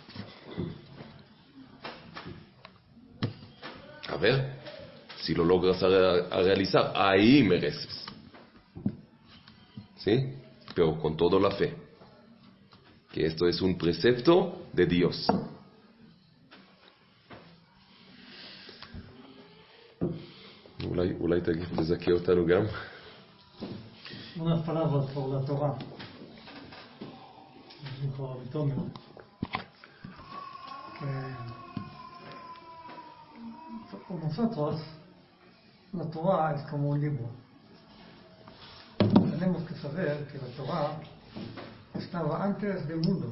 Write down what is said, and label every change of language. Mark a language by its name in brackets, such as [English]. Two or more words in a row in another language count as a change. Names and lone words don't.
[Spanish] A ver, si lo logras a realizar, ahí mereces. ¿Sí? Pero con toda la fe. Que esto es un precepto de Dios. [Hebrew] אולי תגיד לזכה אותנו גם? [Spanish] Unas palabras por la Torah. Dijo Antonio que nosotros la Torah es como un libro. Tenemos que saber que la Torah estaba antes del mundo.